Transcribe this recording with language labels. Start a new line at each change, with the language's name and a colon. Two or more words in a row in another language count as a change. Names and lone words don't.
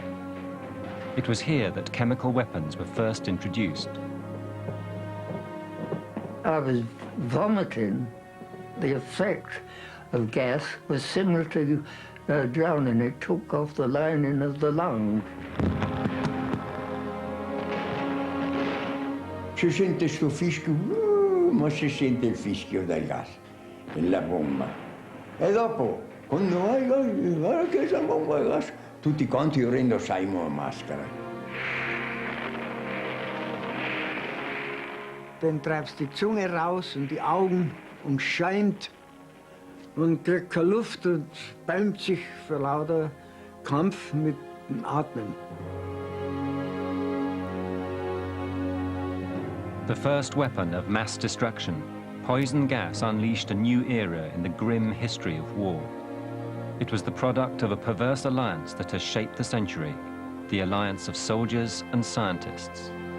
English: It was here that chemical weapons were first introduced. I was vomiting. The effect of gas was similar to drowning. It took off the lining of the lung.
Italian: Si sente sto fischio, ma si sente il fischio del gas, la bomba. E dopo, quando guarda che la bomba è gas, tutti quanti indossavamo la maschera.
German: Dann treibst die Zunge raus und die Augen und scheint und kriegt keine Luft und bäumt sich vor lauter Kampf mit dem Atmen.
English: The first weapon of mass destruction, poison gas unleashed a new era in the grim history of war. It was the product of a perverse alliance that has shaped the century, the alliance of soldiers and scientists.